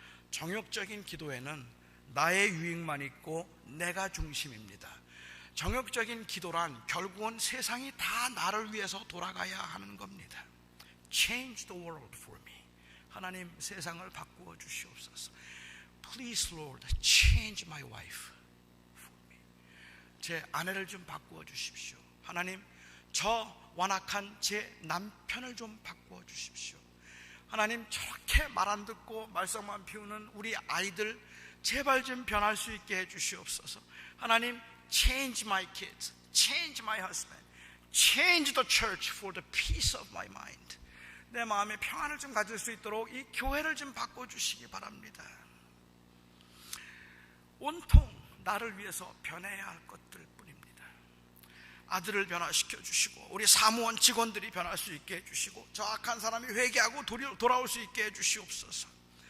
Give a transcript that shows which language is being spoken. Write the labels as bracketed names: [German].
[Korean] 정욕적인 기도에는 나의 유익만 있고 내가 중심입니다. 정욕적인 기도란 결국은 세상이 다 나를 위해서 돌아가야 하는 겁니다. [English] Change the world for me. [Korean] 하나님, 세상을 바꾸어 주시옵소서. [English] Please Lord, change my wife for me. [Korean] 제 아내를 좀 바꾸어 주십시오. 하나님, 저 완악한 제 남편을 좀 바꾸어 주십시오. 하나님, 저렇게 말 안 듣고 말썽만 피우는 우리 아이들 제발 좀 변할 수 있게 해 주시옵소서. 하나님, [English] change my kids, change my husband, change the church for the peace of my mind. [Korean] 내 마음에 평안을 좀 가질 수 있도록 이 교회를 좀 바꿔주시기 바랍니다. 온통 나를 위해서 변해야 할 것들 뿐입니다. 아들을 변화시켜 주시고 우리 사무원 직원들이 변할 수 있게 해주시고 저 악한 사람이 회개하고 돌아올 수 있게 해주시옵소서.